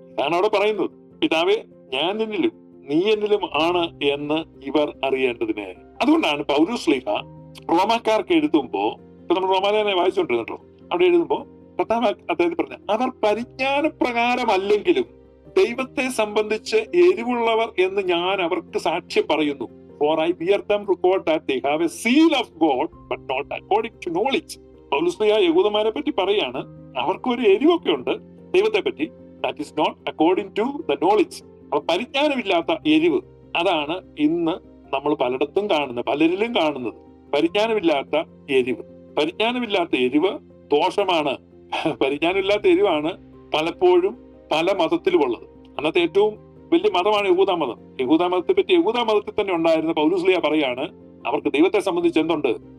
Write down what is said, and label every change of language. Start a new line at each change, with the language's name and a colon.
Malayalam: ഞാൻ അവിടെ പറയുന്നത് പിതാവേ ഞാൻ നിന്നിലും നീ എന്നിലും ആണ് എന്ന് ഇവർ അറിയേണ്ടതിന്. അതുകൊണ്ടാണ് പൗലോസ് ശ്ലീഹ റോമാക്കാർക്ക് എഴുതുമ്പോ, ഇപ്പൊ നമ്മൾ റോമാലേഖനം വായിച്ചുകൊണ്ടിരുന്നോ, അവിടെ എഴുതുമ്പോ അദ്ദേഹം പറഞ്ഞ അവർ പരിജ്ഞാനപ്രകാരമല്ലെങ്കിലും ദൈവത്തെ സംബന്ധിച്ച് എരിവുള്ളവർ എന്ന് ഞാൻ അവർക്ക് സാക്ഷ്യം പറയുന്നു.
English: For I bear them record that they have a seal of God, but not according to knowledge.
Malayalam: പൗലോസ് ശ്ലീഹ യഹൂദന്മാരെ പറ്റി പറയാണ്, അവർക്ക് ഒരു എരിവൊക്കെ ഉണ്ട് ദൈവത്തെ പറ്റി.
English: That is not according to the knowledge.
Malayalam: അപ്പൊ പരിജ്ഞാനമില്ലാത്ത എരിവ്, അതാണ് ഇന്ന് നമ്മൾ പലയിടത്തും കാണുന്നത്, പലരിലും കാണുന്നത്. പരിജ്ഞാനമില്ലാത്ത എരിവ്. പരിജ്ഞാനമില്ലാത്ത എരിവ് ദോഷമാണ്. പരിജ്ഞാനമില്ലാത്ത എരിവാണ് പലപ്പോഴും പല മതത്തിലും ഉള്ളത്. അന്നത്തെ ഏറ്റവും വലിയ മതമാണ് യഹൂദ മതം. യഹൂദ മതത്തെ പറ്റി യഹൂദ മതത്തിൽ തന്നെ ഉണ്ടായിരുന്ന പൗലോസ് ശ്ലീഹ പറയാണ്, അവർക്ക് ദൈവത്തെ സംബന്ധിച്ച് എന്തുണ്ട്?